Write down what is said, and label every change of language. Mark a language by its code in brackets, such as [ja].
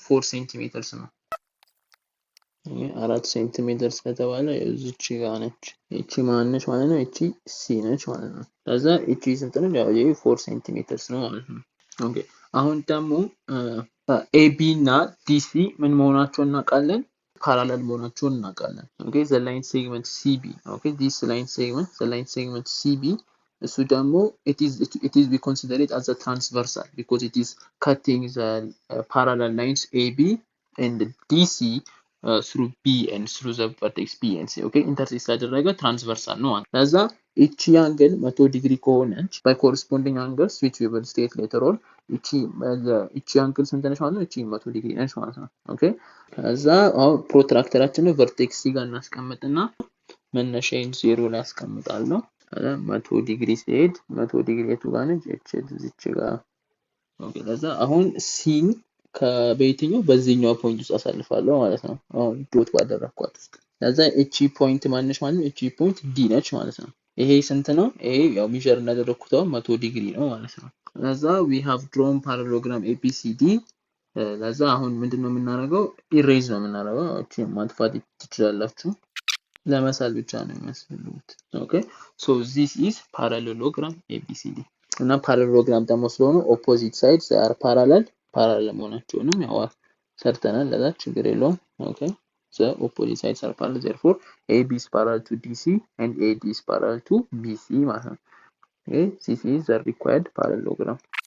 [am] 4 ሴንቲሜትርስ ነው። 4 ሴንቲሜትርስ ከተባለ እዚች ጋር ነች። እቺ ማን ነች ማለት ነው? እቺ ሲ ነች ማለት ነው። ከዛ እቺ ስንት ነው? ያው ይሄ 4 ሴንቲሜትርስ ነው ማለት ነው። ኦኬ አሁን ደግሞ AB እና DC ምን መሆናቸውን እናውቃለን? parallel መሆናቸውን እናውቃለን። [en] okay the line segment CB okay this line segment CB እሱ ደግሞ it is we consider it as a transversal because it is cutting the parallel lines AB and DC through B and through the vertex B and C okay intersect ያደረገ transversal ነው ማለት ለዛ እቺ አንግል 100 ዲግሪ ከሆነች by corresponding angles which we will state later on [am] እቺ አንግል ስንት ነች ማለት ነው? እቺ 100 ዲግሪ ነች ማለት ነው። ኦኬ ከዛ አሁን ፕሮትራክተራችንን ቨርቴክስ ሲ ጋር እናስቀምጥና መነሻዬን 0 ላይ አስቀምጣለሁ። 100 ዲግሪ ሲሄድ 100 ዲግሪ የቱ ጋር ነች? እቺ ጋር ኦኬ ለዛ አሁን ሲን ከበየትኛው በዚህኛው ፖይንት ውስጥ አሳልፋለሁ ማለት ነው። አሁን ዶት ባደረኳት ውስጥ ለዛ እቺ ፖይንት ማነች ማለት ነው? እቺ ፖይንት ዲ ነች ማለት ነው። ይሄ ስንት ነው? ይሄ ያው ሜዠር እናደረኩት 100 ዲግሪ ነው ማለት ነው። ለዛ [en] we have drawn parallelogram ABCD [am] ለዛ አሁን ምንድነው የምናደርገው? ኢሬዝ ነው የምናደርገው። ኦኬ ማጥፋት ትችላላችሁ። ለመሳል ብቻ ነው የሚያስፈልጉት። ኦኬ [en] so this is parallelogram ABCD [am] እና parallelogram ደግሞ ስለሆነ opposite sides are parallel መሆናቸውንም ያው ሰርተናል። ለዛ ችግር የለውም። ኦኬ [en] the opposite sides are parallel therefore AB is parallel to DC and AD is parallel to BC [am] ማለት ነው። okay [en] this is the required parallelogram.